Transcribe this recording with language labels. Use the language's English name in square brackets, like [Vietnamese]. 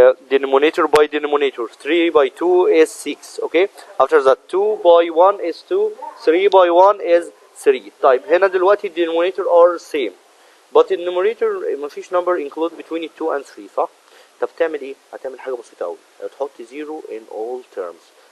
[English] Denominator by denominator. 3 by 2 is 6. Okay. After that 2 by 1 is 2. 3 by 1 is 3. [Arabic] طيب هنا دلوقتي [English] denominator are same. But in numerator [Arabic] مفيش [English] number include between 2 and 3 [Arabic] صح؟ طب تعمل ايه؟ هتعمل حاجة بسيطة أوي. [English] هتحط 0 in all terms.